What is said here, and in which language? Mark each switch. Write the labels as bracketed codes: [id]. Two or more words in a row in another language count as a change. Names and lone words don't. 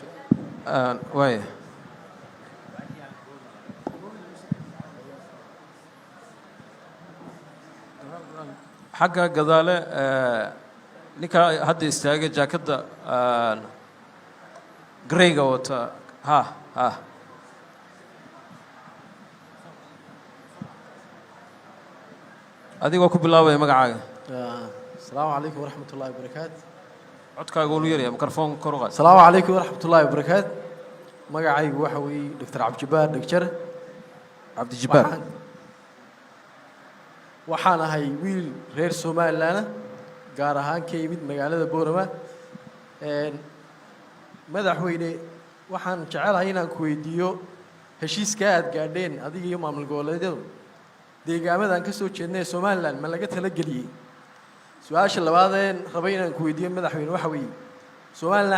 [so] waaya xagga gadaale ninka hadda istaagay jaakadda greyga wata ha adigoo ku bilaabaya magacaaga [ar] السلام عليكم ورحمة الله وبركاته [so] codkaaga uu yar yahay microphone kor u qaad [ar] السلام عليكم ورحمة الله وبركاته [so] magacaygu waxa weeye Dr. Cabdijabaar Dhagjar Cabdijabaar waxaan ahay wiil reer Soomaaliland gaar ahaan ka yimid magaalada Boorama madaxweyne waxaan jecelahay inaan ku weydiiyo heshiiska aad gaadheen adiga iyo maamul goboleedyadu deegaamadan ka soo jeednay Soomaaliland ma laga tala geliyay su-aasha labaadeen rabay inaan ku weydiiyo madaxweyne waxa weeye Soomaaliland